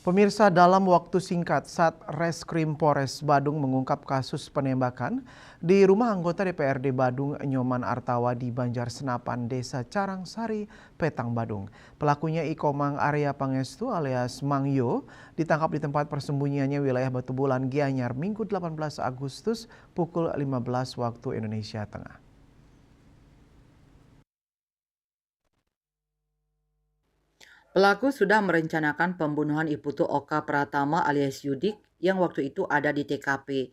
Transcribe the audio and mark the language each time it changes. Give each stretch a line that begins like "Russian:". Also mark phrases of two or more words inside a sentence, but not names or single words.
Indonesian: Pemirsa, dalam waktu singkat Satreskrim Polres Badung mengungkap kasus penembakan di rumah anggota DPRD Badung Nyoman Artawa di Banjar Senapan, Desa Carangsari, Petang, Badung. Pelakunya Ikomang Arya Pangestu alias Mang Yo ditangkap di tempat persembunyiannya wilayah Batu Bulan, Gianyar, Minggu 18 Agustus pukul 15 waktu Indonesia Tengah. Pelaku sudah merencanakan pembunuhan Iputu Oka Pratama alias Yudik yang waktu itu ada di TKP.